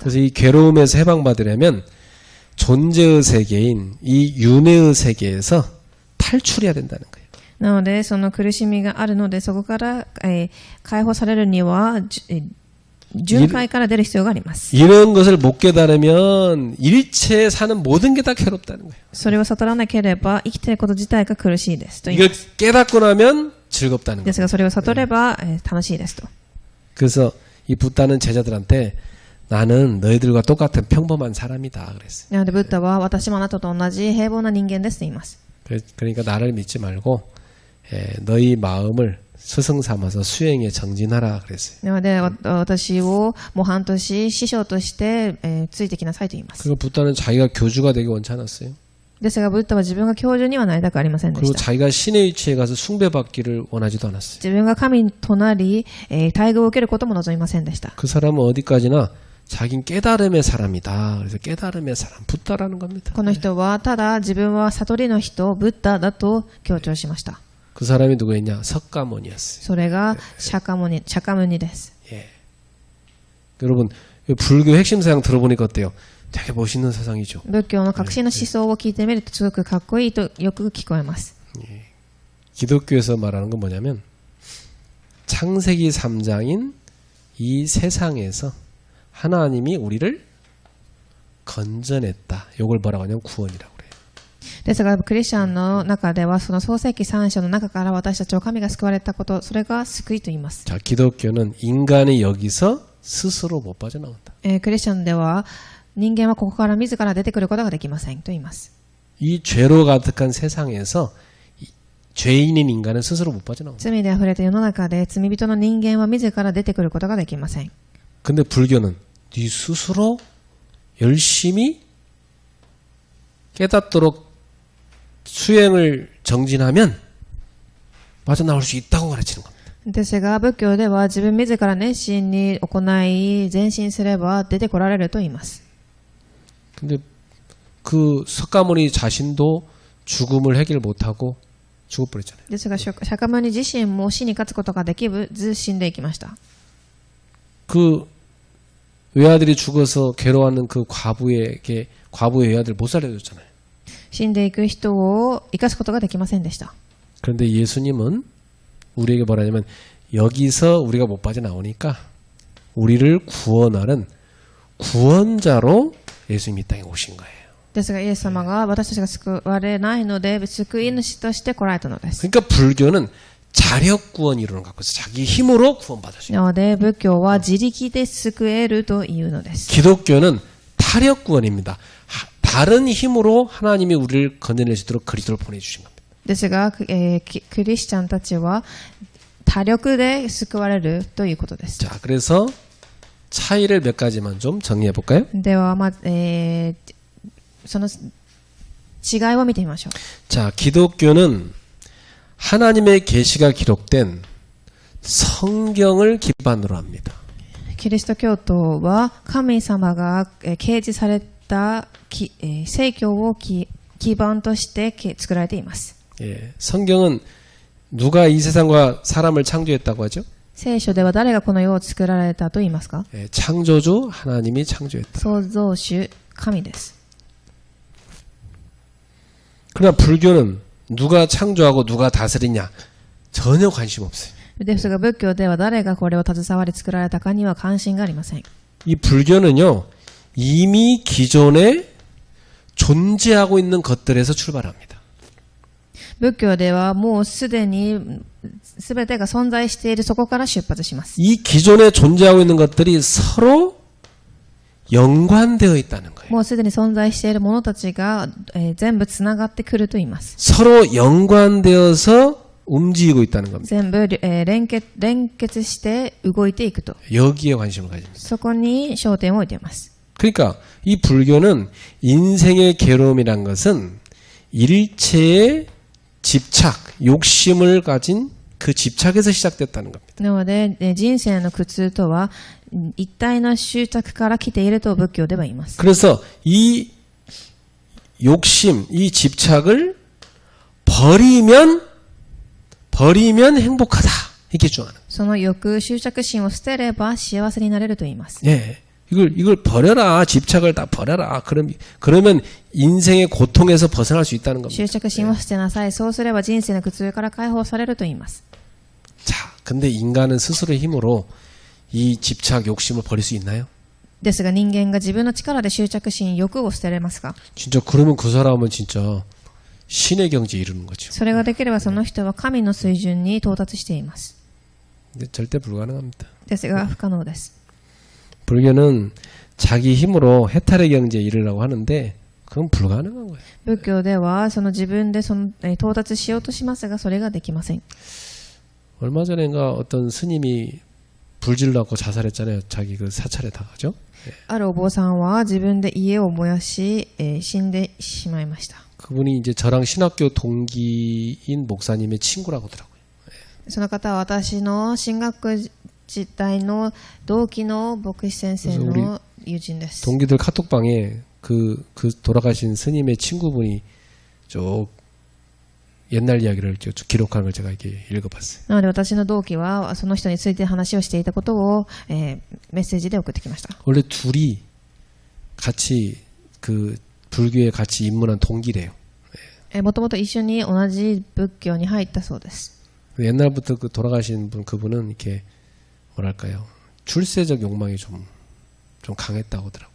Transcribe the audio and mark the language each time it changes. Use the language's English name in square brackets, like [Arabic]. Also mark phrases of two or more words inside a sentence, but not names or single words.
[Korean] 그래서 이 괴로움에서 해방받으려면 존재의 세계인 이 윤회의 세계에서 탈출해야 된다는 거예요. [Japanese] なのでその苦しみがあるのでそこから、解放されるには循環から出る必要があります。 [Korean] 이런 것을 못 깨달으면 일체에 사는 모든 게 다 괴롭다는 거예요. [Japanese] それを悟らなければ生きていること自体が苦しいですと言い [Korean] 이걸 [Japanese] ます。 [Korean] 깨닫고 나면 즐겁다는 [Japanese] で [Korean] 거예요. [Japanese] すがそれを悟れば、楽しいですと。 [Korean] 그래서 이 붓다는 제자들한테 나는 너희들과 똑같은 평범한 사람이다 그랬어요. [Japanese] なのでブッダは私もあなたと同じ平凡な人間ですと言います。 [Korean] 그러니까 나를 믿지 말고 너희 마음을 스승 삼아서 수행에 정진하라 그랬어요. [Japanese] なので私を模範とし師匠として、ついてきなさいと言います。 [Korean] 그리고 붓다는 자기가 교주가 되기 원치 않았어요. [Japanese] ですが、ブッダは自分が教授にはなりたくありませんで [Korean] 그리고 [Japanese] した。 [Korean] 자기가 신의 위치에 가서 숭배받기를 원하지도 않았어요. [Japanese] 自分が神となり、待遇を受けることも望みませんでした。 [Korean] 그 사람은 어디까지나 자긴 깨달음의 사람이다. 그래서 깨달음의 사람, 붓다라는 겁니다. [Japanese] この人は、ただ自分は悟りの人、ブッダだと強調しました。 [Korean] 그 사람이 누구였냐? 석가모니였어요. [Japanese] それがシャカムニです。 [Korean] 여러분, 불교 핵심 사상 들어보니까 어때요? 되게 멋있는 사상이죠. [Japanese] 仏教の核心の思想を聞いてみるとすごくかっこいいとよく聞こえます。 [Korean] 기독교에서 말하는 건 뭐냐면 창세기 3장인 이 세상에서 하나님이 우리를 건져냈다. 이걸 뭐라고 하냐면 구원이라고 그래요. [Japanese] ですが、クリスチャンの中では、その創世記3章の中から私たちを神が救われたこと、それが救いと言います。 [Korean] 자, 기독교는 인간이 여기서 스스로 못 빠져나온다. [Japanese] クリスチャンでは、人間はここから自ら出てくることができませんと言います。 [Korean] 이 죄로 가득한 세상에서 죄인인 인간은 스스로 못 빠져나온다. [Japanese] 罪で溢れた世の中で罪人の人間は自ら出てくることができません。 [Korean] 근데 불교는 네 스스로 열심히 깨닫도록 수행을 정진하면 빠져나올 수 있다고 가르치는 겁니다. [Japanese] ですが、仏教では自分自ら熱心に行い、前進すれば出てこられると言います。 [Korean] 근데 그 석가모니 자신도 죽음을 해결 못하고 죽어버렸잖아요. [Japanese] ですが、釈迦牟尼自身も死に勝つことができず死んでいきました。 [Korean] 그 외아들이 죽어서 괴로워하는 그 과부의 외아들 못 살려줬잖아요. [Japanese] 死んでいく人を生かすことができませんでした。 [Korean] 그런데 예수님은 우리에게 뭐라냐면 여기서 우리가 못 빠져나오니까 우리를 구원하는 구원자로 예수님이 이 땅에 오신 거예요. [Japanese] ですが、イエス様が私たちが救われないので、救い主として来られたのです。 [Korean] 그러니까 불교는 자력 구원 이론을 갖고 있어요. 자기 힘으로 구원받을 수 있어요. [Japanese] なので、仏教は自力で救えるというのです。 [Korean] 기독교는 타력 구원입니다. 다른 힘으로 하나님이 우리를 건져낼 수 있도록 그리스도를 보내주신 겁니다. [Japanese] ですが、クリスチャンたちは他力で救われるということです。 [Korean] 자, 그래서 차이를 몇 가지만 좀 정리해 볼까요? [Japanese] では、その違いを見てみましょう。 [Korean] 자, 기독교는 하나님의 계시가 기록된 성경을 기반으로 합니다. [Japanese] キリスト教徒は神様が掲示された聖教を基盤として作られています。 [Korean] 예, 성경은 누가 이 세상과 사람을 창조했다고 하죠? [Japanese] 聖書では誰がこの世を作られたと言いますか？ [Korean] 예, 창조주 하나님이 창조했다. [Japanese] 創造主神です。 [Korean] 그러나 불교는 누가 창조하고 누가 다스리냐 전혀 관심 없어요. [Japanese] ですが仏教では誰がこれを携わり作られたかには関心がありません。 [Korean] 이 불교는요 이미 기존에 존재하고 있는 것들에서 출발합니다. [Japanese] 仏教ではもうすでに全てが存在しているそこから出発します。 [Korean] 이 기존에 존재하고 있는 것들이 서로 연관되어 있다는 거예요. [Japanese] もうすでに存在しているものたちが、全部つながってくると言います。 [Korean] 서로 연관되어서 움직이고 있다는 겁니다. [Japanese] 全部、連結して動いていくと。 [Korean] 여기에 관심을 가집니다. [Japanese] そこに焦点を置いています。 [Korean] 그러니까 이 불교는 인생의 괴로움이란 것은 일체의 집착, 욕심을 가진 그 집착에서 시작됐다는 겁니다. [Japanese] なので、人生の苦痛とは一体の執着から来ていると仏教では言います。 [Korean] 그래서 이 욕심, 이 집착을 버리면 행복하다. 이렇게 주장하는. [Japanese] その欲、執着心を捨てれば幸せになれると言います。 [Korean] 예. 이걸 버려라. 집착을 다 버려라. 그러면 인생의 고통에서 벗어날 수 있다는 겁니다. [Japanese] 執着心を捨てなさい。そうすれば人生の苦痛から解放されると言います。 [Korean] 자, 근데 인간은 스스로의 힘으로 이 집착, 욕심을 버릴 수 있나요? [Japanese] ですが人間が自分の力で執着心、欲を捨てれますか？ [Korean] 진짜 그러면 그 사람은 진짜 신의 경지에 이르는 거죠. [Japanese] それができればその人は神の水準に到達しています。 [Korean] 근데 절대 불가능합니다. [Japanese] ですが不可能です。 [Korean] 불교는 자기 힘으로 해탈의 경지에 이르려고 하는데 그건 불가능한 거예요. [Japanese] 仏教ではその自分で到達しようとしますがそれができません。 [Korean] 얼마 전인가 어떤 스님이 불질러갖고 자살했잖아요. 자기 그 사찰에다가, 그죠? [Japanese] あるお坊さんは自分で家を燃やし、死んでしまいました。 [Korean] 그분이 이제 저랑 신학교 동기인 목사님의 친구라고 하더라고요. [Japanese] その方は私の進学時代の同期の牧師先生の友人です。 [Korean] 동기들 카톡방에 그 돌아가신 스님의 친구분이 쭉 옛날 이야기를 쭉 기록한 걸 제가 이렇게 읽어봤어요. [Japanese] なので私の同期はその人について話をしていたことを、メッセージで送ってきました。 [Korean] 원래 둘이 같이 그 불교에 같이 입문한 동기래요. [Japanese] もともと一緒に同じ仏教に入ったそうです。 [Korean] 옛날부터 그 돌아가신 분 그분은 이렇게 뭐랄까요 출세적 욕망이 좀 강했다고 하더라고요.